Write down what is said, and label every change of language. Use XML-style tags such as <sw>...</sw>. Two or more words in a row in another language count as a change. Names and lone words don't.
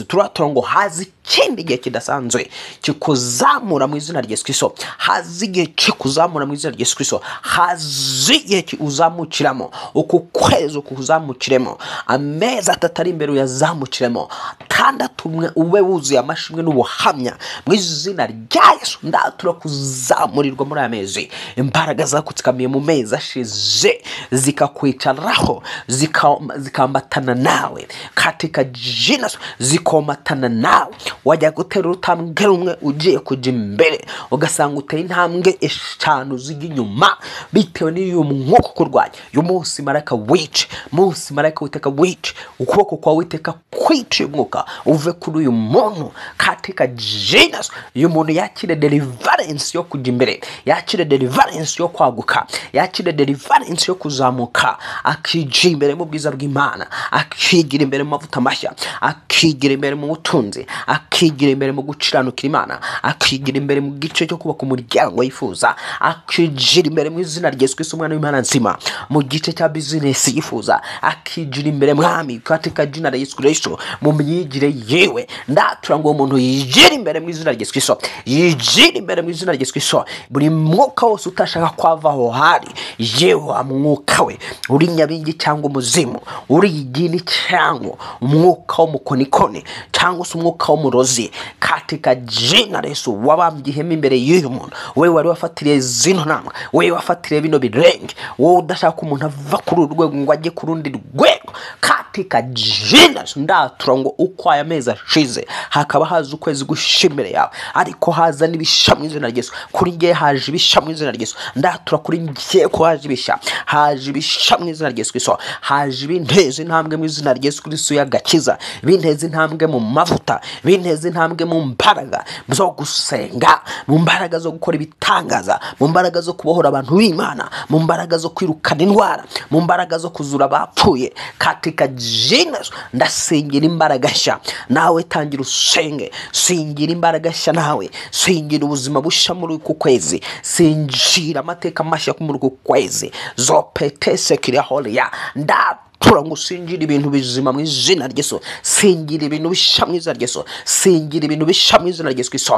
<rw>Turatura ngo hazi ikindi gihe kidasanzwe kikuzamura mu izina rya Yesu Kristo, hazi igihe kikuzamura mu izina rya Yesu Kristo, hazi igihe uzamukiramo, uku kwezi kuzamukiremo, amezi atari imbere uyazamukiremo, tandatu ube wuzuye amashimwe n'ubuhamya mu izina rya Yesu. Ndatura kuzamurirwa muri aya mezi, imbaraga zakutsikamiye mu mezi ashize zikakwicaraho, zikambatana nawe</rw> <sw>katika jina,</sw> <rw>zikomatana nawe. Wajya gutera urutambwe rumwe ugiye kujya imbere, ugasanga uteye intambwe 5 zijya inyuma bitewe n'iyo mwuka kurwanya. Uyu munsi marayika wice, munsi marayika witeka wice, ukuboko kwa witeka kwice umwuka uve kuri uyu muntu</rw> <sw>katika jina.</sw> <rw>Uyu muntu yakire deliverance yo kujya imbere, yakire deliverance yo kwaguka, yakire deliverance yo kuzamuka, akijya imbere mu bwiza bw'Imana, akigira imbere mu mavuta mashya, akigira imbere mu butunzi, akigira imbere mu guciranukira Imana, akigira imbere mu gice cyo kubaka umuryango yifuza, akigira imbere mu izina rya Yesu Kristo umwana w'Imana nzima mu gice cya business yifuza, akigira imbere mwami</rw> <sw>katika jina la Yesu Kristo</sw> <rw>mu myigire yewe. Ndatura ngo umuntu yigira imbere mu izina rya Yesu Kristo, yigira imbere mu izina rya Yesu Kristo. Buri mwuka wose utashaka kwavaho hari yewe mwuka we, uri nyabingi cyangwa umuzimu, uri igini cyangwa umwuka w'umukonikoni cyangwa umwuka w'umurozi,</rw> <sw>katika jina la Yesu</sw> <rw>wabambye ihema imbere y'uyu muntu, wewe wari wafatiriye zino nama, wewe wafatiriye bino birenge, wowe udashaka umuntu ava kuri urwego ngo ajye ku rundi rwego,</rw> <sw>katika jina.</sw> <rw>Ndatura ngo uko aya mezi ashize hakaba haza ukwezi gushimire yawe, ariko haza n'ibisha mu izina rya Yesu. Kuri ngiye haje ibisha mu izina rya Yesu. Ndatura kuri ngiye ko haje ibisha, haje ibisha mu izina rya Yesu Kristo, haje ibinteze intambwe mu izina rya Yesu Kristo y'agakiza, ibinteze intambwe mu mavuta, ibinteze intambwe mu mbaraga zo gusenga, mu mbaraga zo gukora ibitangaza, mu mbaraga zo kubohora abantu b'Imana, mu mbaraga zo kwirukana indwara, mu mbaraga zo kuzura abapfuye</rw> <sw>katika jina.</sw> <rw>Ndasengera imbaraga nshya, nawe tangira usenge, singira imbaraga nshya nawe, singira ubuzima bushya muri uku kwezi, singira amateka mashya muri uku kwezi. Zopetese kiri holiya tura ngo singira ibintu bizima mu izina rya Yesu, singira ibintu bisha mu izina rya Yesu, singira ibintu bisha mu izina rya Yesu Kristo.</rw>